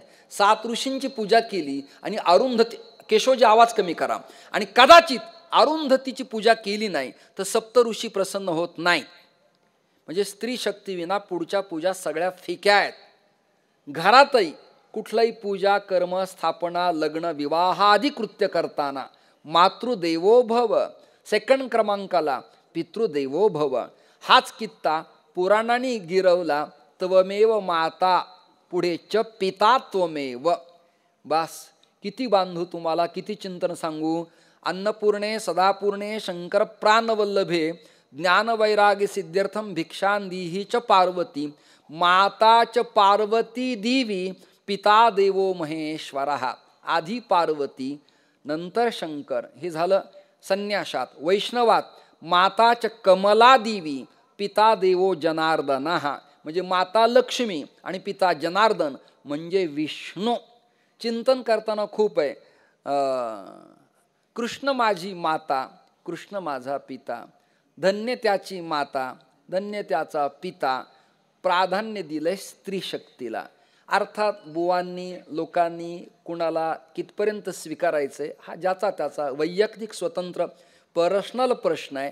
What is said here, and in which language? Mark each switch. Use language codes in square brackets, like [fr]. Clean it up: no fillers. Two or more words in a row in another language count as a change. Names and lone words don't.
[mr] 7 ऋषींची पूजा केली आणि अरुंधती, केशवजी आवाज कमी करा, आणि कदाचित अरुंधतीची पूजा केली नाही तर सप्तऋषी प्रसन्न होत नाही. म्हणजे स्त्री शक्ती विना पुढच्या पूजा सगळ्या फिक्या आहेत. घरातही कुठलाही पूजा, कर्म, स्थापना, लग्न, विवाह आदी कृत्य करताना [sa] मातृदेवो भव, [mr] सेकंड क्रमांकाला [sa] पितृदेवो भव [mr] हाच कित्ता पुराणांनी गिरवला. [sa] त्वमेव माता, पुढे च पिता त्वमेव. [mr] बस किती बांधू तुम्हाला, किती चिंतन सांगू. [sa] अन्नपूर्णे सदापूर्णे शंकर प्राणवल्लभे ज्ञानवैराग्य सिद्ध्यर्थम भिक्षांदीही च पार्वती. माता च पार्वती देवी, पिता देवो महेश्वरः. [mr] आधी पार्वती नंतर शंकर. हे झालं संन्यासात. [sa] वैष्णवात माता च कमला देवी, पिता देवो जनार्दनः. [mr] म्हणजे माता लक्ष्मी आणि पिता जनार्दन म्हणजे विष्णू. चिंतन करताना खूप आहे. कृष्ण माझी माता, कृष्ण माझा पिता, धन्य त्याची माता, धन्य त्याचा पिता. प्राधान्य दिलंय स्त्री शक्तीला. अर्थात बुवांनी, लोकांनी कुणाला कितपर्यंत स्वीकारायचंय हा ज्याचा त्याचा वैयक्तिक स्वतंत्र पर्सनल प्रश्न आहे.